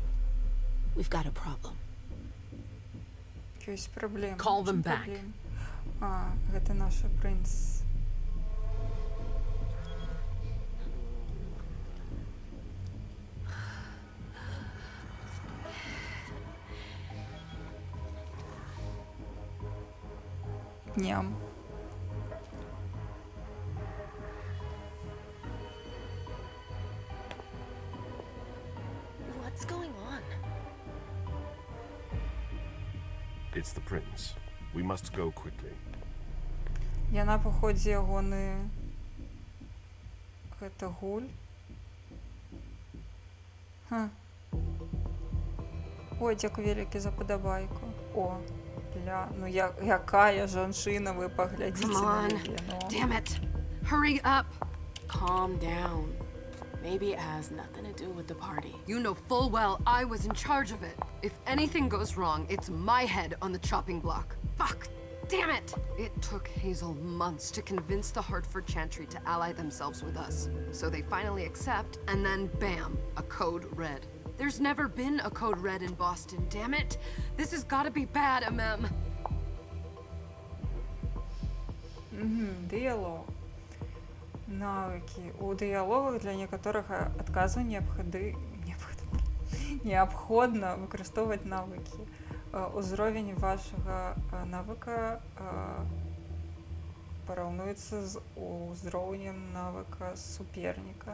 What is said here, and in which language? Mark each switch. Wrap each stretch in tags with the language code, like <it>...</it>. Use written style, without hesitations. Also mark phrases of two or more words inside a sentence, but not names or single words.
<en>We've got a problem.</en> <be>Ёсць праблема.</be> <en>Call them</en> <be>Чым</be> <en>back.</en> <be>праблема? А, гэта наша прынц. Ням.</be> <en>What's going on? It's the prince. We must go quickly.</en> <be>Яна паходзе ягоны гэта гуль. Ха. Ой, дзякуй вялікі за падабайку. О, ля, ну якая жанчына, вы паглядзіце</be> <en>Come</en> <be>на</be> <en>on.</en> <be>яе, ну.</be> <en>Damn it! Hurry up! Calm down. Maybe it has nothing to do with the party. You know full well I was in charge of it. If anything goes wrong, it's my head on the chopping block. Fuck! Damn it! It took Hazel months to convince the Hartford Chantry to ally themselves with us. So they finally accept, and then bam, a code red. There's never been a code red in Boston, damn it! This has gotta be bad, MM.</en> <be>Дыялог. Навыки. У дыялогах для некаторых адказаў неабходна выкарыстоўваць навыкі. Узровень вашага навыка параўнуецца з узроўнем навыка суперніка.</be>